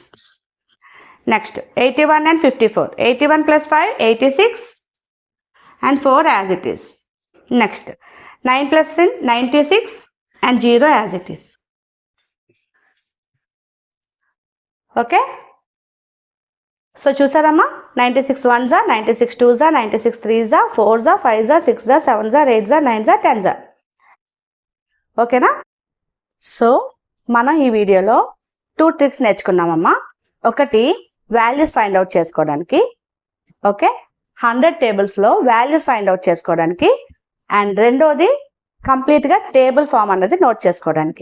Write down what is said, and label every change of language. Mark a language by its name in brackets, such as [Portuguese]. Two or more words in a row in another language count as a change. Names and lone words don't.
[English] Next 81 and 54, 81 + 5 86 and 4 as it is. Next 9 + 10 96 and 0 as it is. Okay, so చూసారమ్మా, 96 1s are, 96 2s are, 96 3s are, 4s are, 5s are, 6s are, 7s are, 8s are, 9s are, 10s are. [Telugu] ఓకేనా? సో మనం ఈ వీడియోలో 2 ట్రిక్స్ నేర్చుకున్నామమ్మా. ఒకటి [English] values find out [Telugu] చేసుకోవడానికి, ఓకే, 100 టేబుల్స్లో [English] values find out [Telugu] చేసుకోవడానికి, అండ్ రెండోది కంప్లీట్గా [English] table form [Telugu] అన్నది నోట్ చేసుకోవడానికి.